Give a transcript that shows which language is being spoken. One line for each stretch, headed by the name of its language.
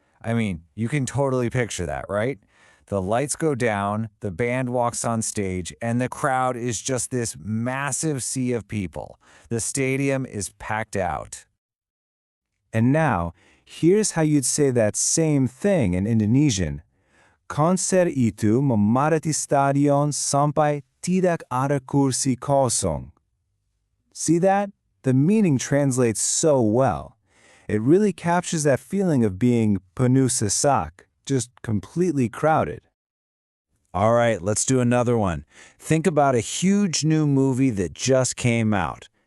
English: I mean, you can totally picture that, right? The lights go down, the band walks on stage, and the crowd is just this massive sea of people. The stadium is packed out. And now, here's how you'd say that same thing in Indonesian.
Indonesian: Konser itu memadati stadion sampai tidak ada kursi kosong.
English: See that? The meaning translates so well. It really captures that feeling of being
Indonesian: penuh sesak,
English: just completely crowded. All right, let's do another one. Think about a huge new movie that just came out.